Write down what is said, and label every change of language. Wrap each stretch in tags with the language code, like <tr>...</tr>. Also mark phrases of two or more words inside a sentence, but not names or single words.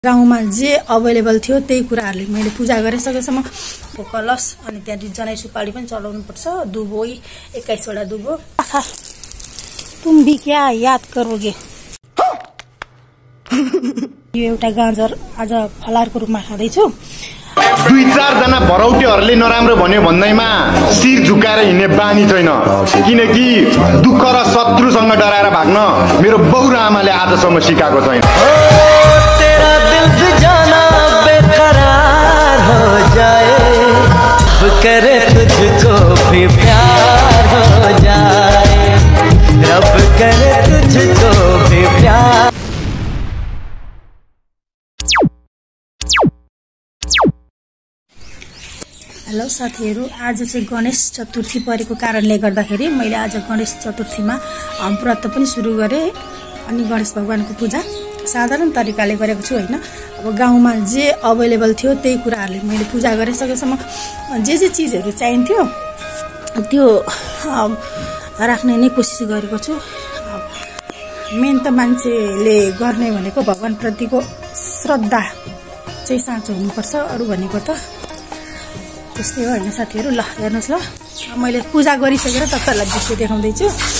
<ne>गाउँमा जे अवेलेबल थियो त्यही कुराहरुले मैले पूजा गरे सकेसम्म कलश अनि त्यहाँ जनै सुपारी पनि चलाउनु पर्छ दुबो 21 वटा दुबो</ne> <hi>तुम भी क्या याद करोगे</hi> <ne>यो एउटा गाजर आज फलारको रूपमा खादै छु दुई चार जना भरौटेहरुले नराम्रो भन्यो भन्दैमा शिर झुकाएर हिँड्ने बानी छैन किनकि दुःख र शत्रुसँग डराएर भाग्न मेरो बाउ र आमाले आजसम्म सिकाएको छैन</ne> <hi>तेरा दिल भी जाना बेकरार हो जाए रब करे तुझको भी प्यार हो जाए रब करे तुझको भी प्यार</hi> <ne>हेलो साथीहरु आज चाहिँ गणेश चतुर्थी परेको कारणले गर्दाखेरि मैले आज गणेश चतुर्थीमा व्रत पनि सुरु गरे अनि गणेश भगवानको पूजा साधारण तरिकाले गरेको छु हैन अब गाउँमा जे अवेलेबल थियो त्यही कुराहरुले मैले पूजा गरे सकेसम्म जे चीजहरु चाहिन्थ्यो त्यो राख्ने नै कोसिस गरेको छु मेन त मान्छेले गर्ने भनेको भगवान प्रतिको श्रद्धा चाहिँ साँचो हुनुपर्छ अरु भनेको त त्यस्तै हो हैन साथीहरु ल हेर्नुस् ल मैले पूजा गरिसकेर तपाईहरुलाई दृश्य देखाउँदै छु</ne>